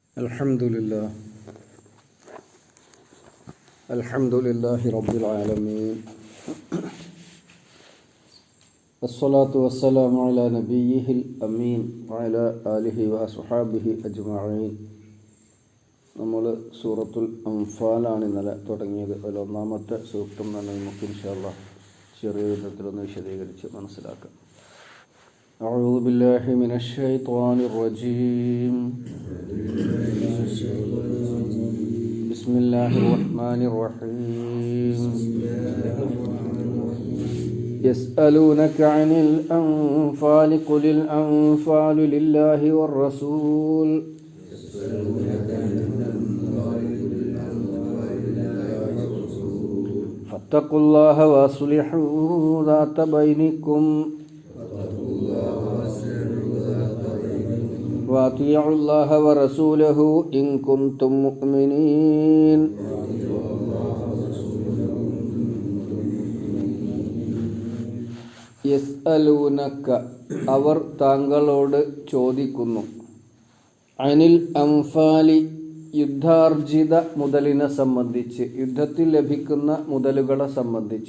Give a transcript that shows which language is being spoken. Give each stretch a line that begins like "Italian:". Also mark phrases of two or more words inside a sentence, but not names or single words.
Arabic: الحمد لله رب العالمين والصلاة والسلام على نبيه الأمين وعلى آله وأصحابه أجمعين.
Malayalam: നമ്മൾ സൂറത്തുൽ അംഫാലാണ് ഇന്നലെ തുടങ്ങിയത്. അതിൽ ഒന്നാമത്തെ സൂക്തം തന്നെ നമുക്ക്
Arabic: إن شاء الله
Malayalam: ചെറിയ വിധത്തിലൊന്ന് വിശദീകരിച്ച് മനസ്സിലാക്കാം.
Arabic: أعوذ بالله من الشيطان الرجيم. بسم الله الرحمن الرحيم. يسألونك عن الأنفال قل الأنفال لله والرسول فاتقوا الله وأصلحوا ذات بينكم وأطيعوا الله ورسوله إن كنتم مؤمنين.
Malayalam: യസ്അലൂനക അവർ താങ്കളോട് ചോദിക്കുന്നു.
Arabic: عن الأنفال
Malayalam: യുദ്ധാർജിത മുതലിനെ സംബന്ധിച്ച്, യുദ്ധത്തിൽ ലഭിക്കുന്ന മുതലുകളെ സംബന്ധിച്ച്.